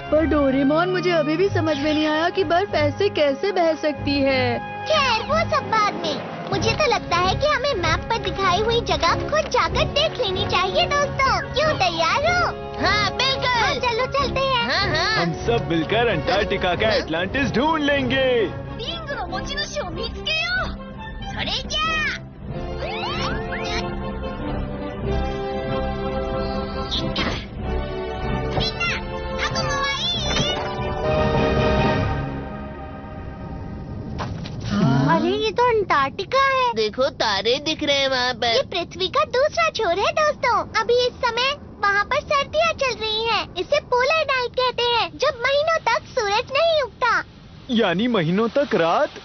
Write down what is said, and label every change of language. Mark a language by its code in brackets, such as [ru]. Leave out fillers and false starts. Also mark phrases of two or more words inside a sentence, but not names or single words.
[hi] पर डोरेमोन, मुझे अभी भी समझ में नहीं आया कि बर्फ ऐसे कैसे बह सकती है। खैर वो सब बाद में। मुझे तो लगता है कि हमें मैप पर दिखाई हुई जगह खुद जाकर देख लेनी चाहिए दोस्तों। क्यों, तैयार हो? हाँ बिल्कुल। चलो चलते हैं। हाँ। हम सब मिलकर अंटार्कटिका का अटलांटिस ढूंढ लेंगे। [ja] 持ち主を見つけよう。それじゃあ。みんな、覚悟はいい？ [hi] अंटार्कटिका है। देखो तारे दिख रहे हैं वहाँ ये पर। पृथ्वी का दूसरा छोर है दोस्तों। अभी इस समय वहाँ पर सर्दियाँ चल रही हैं। इसे [en] polar night [hi] कहते हैं, जब महीनों तक सूरज नहीं उगता। यानी महीनों तक रात।